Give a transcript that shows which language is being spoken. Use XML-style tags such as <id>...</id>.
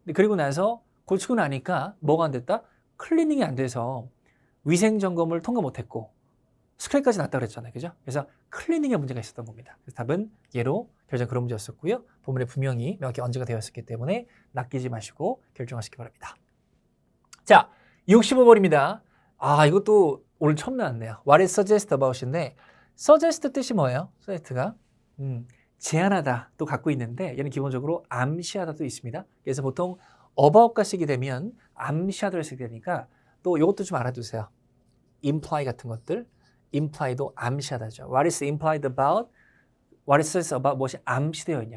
<ko>그리고 나서 고치고 나니까 뭐가 안 됐다? 클리닝이 안 돼서 위생 점검을 통과 못했고 스크래치까지 났다 그랬잖아요. 그죠? 그래서 클리닝에 문제가 있었던 겁니다. 그래서 답은 예로 결정 그런 문제였었고요. 본문에 분명히 명확히 언제가 되었었기 때문에 낚이지 마시고 결정하시기 바랍니다. 자, 65번입니다. 이것도 오늘 처음 나왔네요.</ko> <en>What is suggest about인데 suggest</en> <ko>뜻이 뭐예요? suggest가 제안하다 또 갖고 있는데 얘는 기본적으로 암시하다도 있습니다. 그래서 보통 about가 쓰게 되면 암시하다를 쓰게 되니까 또 이것도 좀 알아두세요. imply 같은 것들, imply도 암시하다죠.</ko> <en>What is implied about? What is said about?</en> <ko>무엇이 암시되어 있냐?</ko>